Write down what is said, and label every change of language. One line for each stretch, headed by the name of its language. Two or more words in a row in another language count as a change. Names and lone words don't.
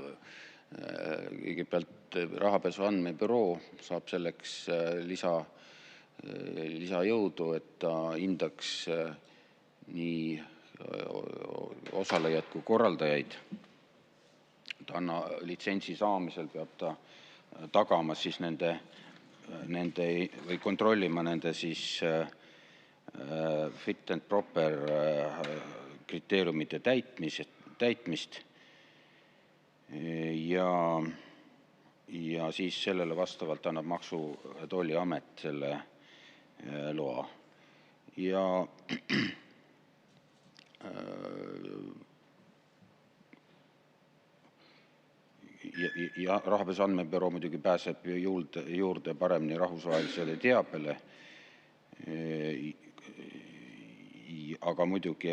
Estonian: Kõigepealt rahapesu andmebüroo saab selleks lisajõudu, et ta hindaks nii osalejad kui korraldajaid. Litsentsi saamisel peab ta tagama siis nende või kontrollima nende siis
English: fit and proper
Estonian: kriteeriumite täitmist ja siis sellele vastavalt annab Maksu- ja Tolliamet selle loa. Ja rahapesu andmebüroo muidugi pääseb juurde paremini rahvusvahelisele teabele, aga muidugi